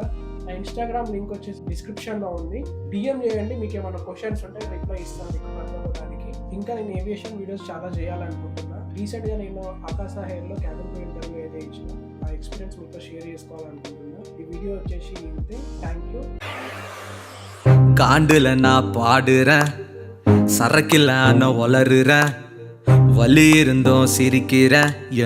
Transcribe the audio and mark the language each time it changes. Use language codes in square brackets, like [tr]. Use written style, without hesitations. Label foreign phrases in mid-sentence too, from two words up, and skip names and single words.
[te] నా [en] Instagram link [te] వచ్చేసి డిస్క్రిప్షన్ లో ఉంది, డిఎం చేయండి. మీకు ఏమైనా క్వశ్చన్స్ ఉంటే రిప్లై ఇస్తాను మీకు అర్థమవడానికి. ఇంకా నేను [en] aviation videos [te] చాలా చేయాలనుకుంటున్నా. రీసెంట్ గా నేను ఆకాశ హెయిర్ లో [en] cabin crew interview [te] అయితే ఇచ్చిన, ఆ ఎక్స్పీరియన్స్ మీతో షేర్ చేసుకోవాలనుకుంటున్నా. ఈ వీడియో వచ్చేసి ఇంతే. [en] thank you. [ta] காண்டுல நான் பாடுறேன், சரக்கில்லான வளருறேன், வலி இருந்தும் சிரிக்கிறேன்.